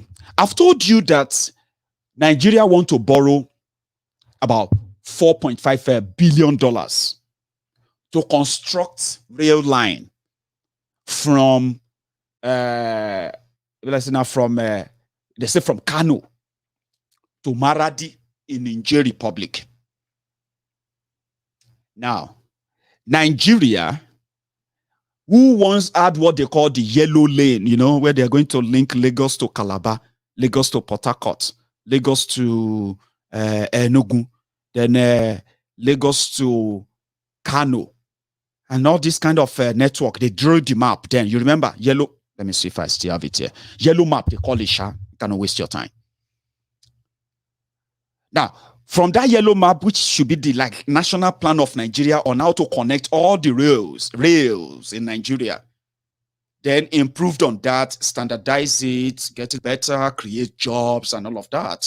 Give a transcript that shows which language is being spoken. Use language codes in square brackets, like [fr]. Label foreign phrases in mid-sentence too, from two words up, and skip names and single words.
[en] I've told you that Nigeria want to borrow about $4.5 billion to construct rail line from they say from Kano to Maradi in Niger Republic. Now, Nigeria, who once had what they call the yellow lane, where they're going to link Lagos to Calabar, Lagos to Port Harcourt, Lagos to Enugu, then Lagos to Kano, and all this kind of network. They drew the map. Then you remember yellow. Let me see if I still have it here. Yellow map. They call it. You cannot waste your time. Now, from that yellow map, which should be the national plan of Nigeria on how to connect all the rails in Nigeria, then improved on that, standardize it, get it better, create jobs and all of that.